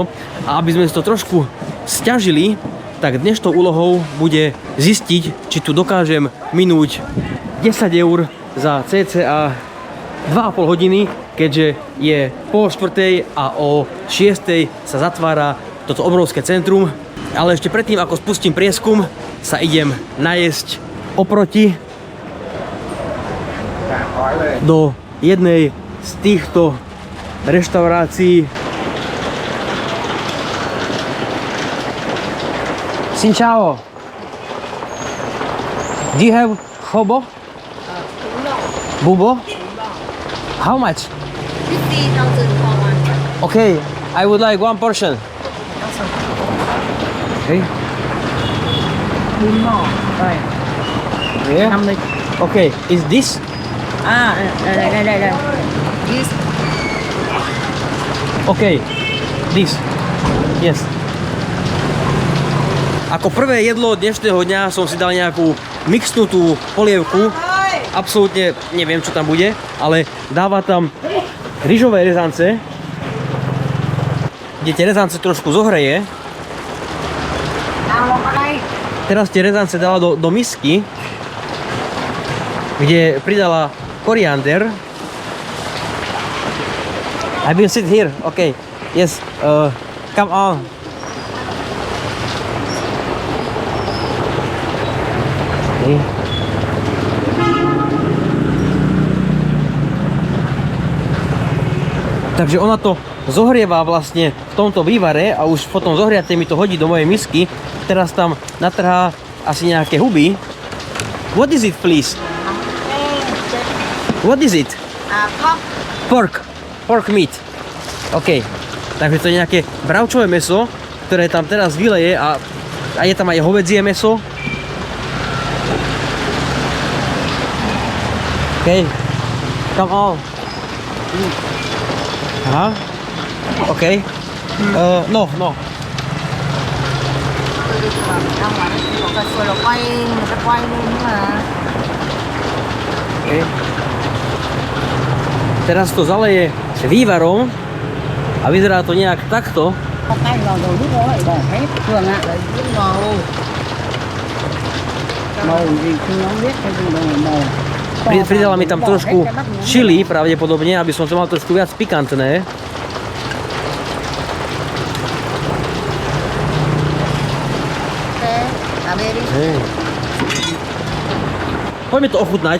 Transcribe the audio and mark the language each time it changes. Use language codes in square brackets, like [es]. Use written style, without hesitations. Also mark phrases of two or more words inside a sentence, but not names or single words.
[sk] A aby sme si to trošku sťažili, tak dnešnou úlohou bude zistiť, či tu dokážem minúť 10 eur za cca 2,5 hodiny, keďže je 3:30 a o 6:00 sa zatvára toto obrovské centrum. Ale ešte predtým, ako spustím prieskum, sa idem najesť oproti do jednej z týchto reštaurácií. [vi] Xin chào. [en] Do you have hobo? Bubo? How much? 50,000 for one. Okay, I would like 1 portion. Okay. [vi] Rồi. [en] Yeah. 50. Okay, is this? Đây. This. Okay, this. Yes. [sk] Ako prvé jedlo dnešného dňa som si dal nejakú mixnutú polievku. Absolútne neviem, čo tam bude, ale dáva tam ryžové rezance, kde tie rezance trošku zohreje. Teraz tie rezance dala do misky, kde pridala koriander. [en] I will sit here, okay. Yes, come on. Okay. [sk] Takže ona to zohrieva vlastne v tomto vývare a už potom zohriate mi to hodí do mojej misky. Teraz tam natrhá asi nejaké huby. [en] What is it, please? What is it? Pork. Pork meat. OK. [sk] Takže to je nejaké bravčové mäso, ktoré tam teraz vyleje a je tam aj hovädzie mäso. [en] OK. Come on. Aha. OK. No. [vi] Ra ngoài nó có cái rồi quay, người ta quay lên mà. [en] OK. [sk] Teraz to zaleje vývarom a vyzerá to nejak takto. [vi] Cái vào rồi lúc đó lại bỏ hết thường ạ, đấy rất màu. Màu gì không biết cái gì màu. [sk] Pridala mi tam trošku chili pravdepodobne, aby som to mal trošku viac pikantné. Hej. Poďme to ochutnať.